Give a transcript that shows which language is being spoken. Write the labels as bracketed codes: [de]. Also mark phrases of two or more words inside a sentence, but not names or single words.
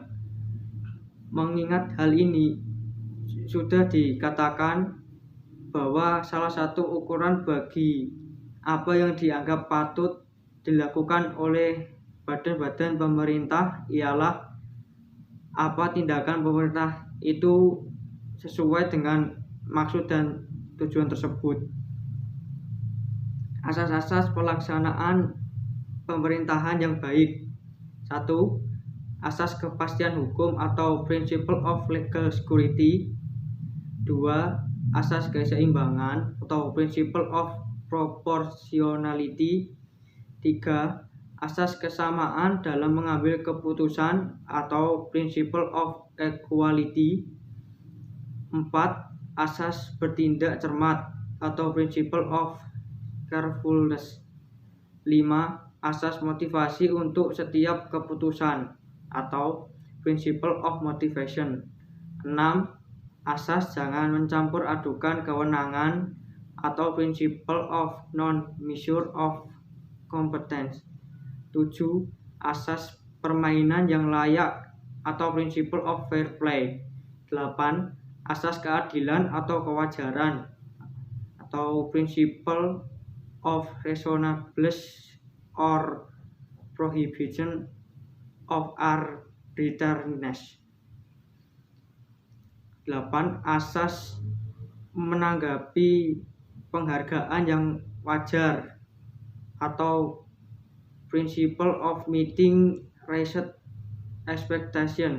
[id] Mengingat hal ini, sudah dikatakan bahwa salah satu ukuran bagi apa yang dianggap patut dilakukan oleh badan-badan pemerintah ialah apa tindakan pemerintah itu sesuai dengan maksud dan tujuan tersebut. Asas-asas pelaksanaan pemerintahan yang baik. 1. Asas kepastian hukum atau [en] Principle of Legal Security. [id] 2. Asas keseimbangan atau [en] Principle of Proportionality. [id] 3. Asas kesamaan dalam mengambil keputusan atau [en] Principle of Equality. [id] 4. Asas bertindak cermat atau [en] Principle of Carefulness. [id] 5. Asas motivasi untuk setiap keputusan atau [en] Principle of Motivation. [id] 6. Asas jangan mencampur adukan kewenangan atau [en] Principle of Non-Measure of Competence. [id] 7. Asas permainan yang layak atau [en] Principle of Fair Play. [id] 8. Asas keadilan atau kewajaran atau [en] Principle of Reasonableness or Prohibition of Arbitrariness. [id] 8. Asas menanggapi penghargaan yang wajar atau [en] Principle of Meeting Raised Expectation.